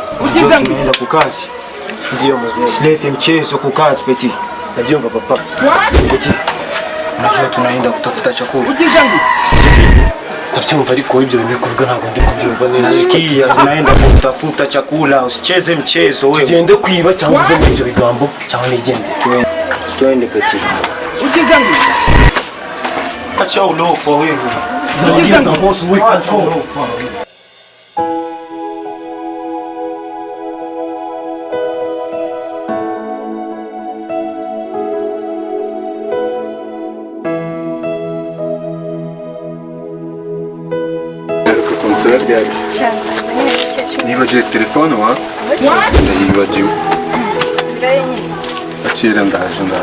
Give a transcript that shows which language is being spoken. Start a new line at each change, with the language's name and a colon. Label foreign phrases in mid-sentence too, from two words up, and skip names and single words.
Swahili: unajua tunaenda kukazi. ndio mzee Silete mchezo kukazi Petit.
Kinyarwanda: nabyumva papa
Swahili: Petit, unajua tunaenda kutafuta chakula.
Kinyarwanda: ugize ngo ndabyumva ariko ibyo bintu kuvuga ntabwo ndi kubyumva neza
Swahili: Nasikia tunaenda kutafuta chakula, usicheze mchezo wewe.
Kinyarwanda: tugende kwiba cyangwa uve muri ibyo bigambo cyangwa nigende
Swahili: Twende Petit.
Kinyarwanda: ugize ngo
Swahili: Acha ulofa wewe.
Kinyarwanda: ugize ngo boss we
Swahili: Acha ulofa.
Kinyarwanda: Konsera ryari nibagiwe telefone wa ndayibagiwe akira ndaje